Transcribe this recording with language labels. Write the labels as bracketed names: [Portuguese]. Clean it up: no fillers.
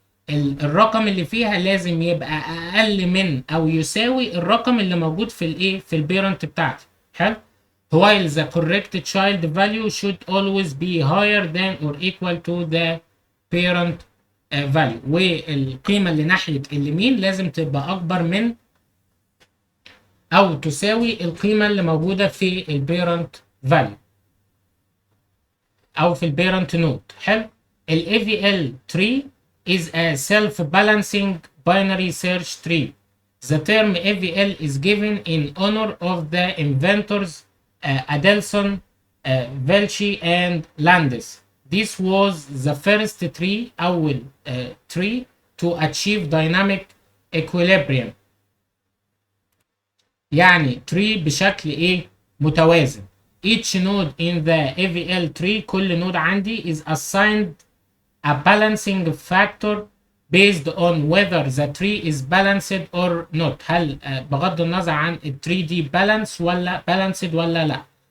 [Arabic] الرقم اللي فيها لازم يبقى اقل من او يساوي الرقم اللي موجود في الايه في البيرنت بتاعتي. حلو. [English] while the correct child value should always be higher than or equal to the parent value. [Arabic] والقيمة اللي ناحية اليمين لازم تبقى أكبر من أو تساوي القيمة اللي موجودة في البيرنت value أو في البيرنت نود. حلو. [English] ال AVL tree is a self-balancing binary search tree. The term AVL is given in honor of the inventors Adelson, Velchi and Landis. This was the first tree [Arabic] أول [English] tree to achieve dynamic equilibrium. [Arabic] يعني tree بشكل ايه متوازن. [English] Each node in the AVL tree [Arabic] كل نود عندي [English] is assigned a balancing factor based on whether the tree is balanced or not. [Arabic] هل بغض النظر عن التري دي balance ولا balanced ولا لا.